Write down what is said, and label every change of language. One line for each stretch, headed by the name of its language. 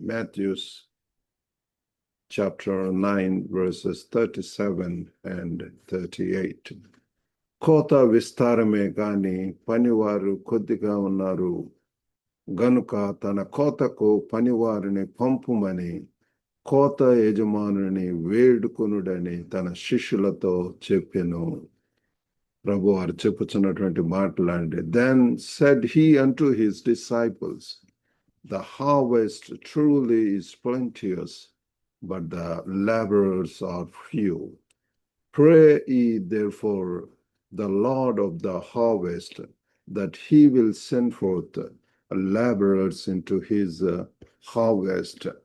English: Matthews chapter 9 verses 37 and 38.
Telugu: కోత విస్తారమే గాని పనివారు కొద్దిగా ఉన్నారు గనుక తన కోతకు పనివారిని పంపుమని కోత యజమానుని వేడుకొనుడని తన శిష్యులతో చెప్పెను. ప్రభు వారు చెప్పుచున్నటువంటి మాటలాంటి,
English: then said he unto his disciples, the harvest truly is plenteous, but the laborers are few. Pray ye therefore the Lord of the harvest, that he will send forth laborers into his harvest.